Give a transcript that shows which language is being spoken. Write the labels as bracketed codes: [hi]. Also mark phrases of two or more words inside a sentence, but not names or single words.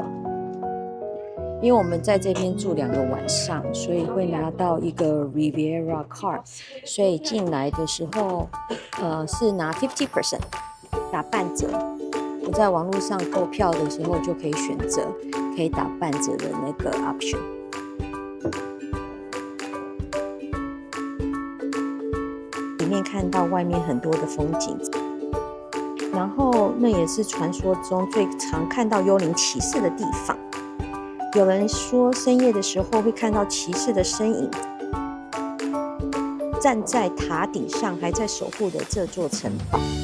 [zh] 因為我們在這邊住2個晚上，所以會拿到一個 Riviera Card， 所以進來的時候，是拿 50%， 打半折。我在網絡上購票的時候就可以選擇可以打半折的那個 option。裡面看到外面很多的風景，然後那也是傳說中最常看到幽靈騎士的地方。有人說深夜的時候會看到騎士的身影，站在塔頂上，還在守護着這座城堡。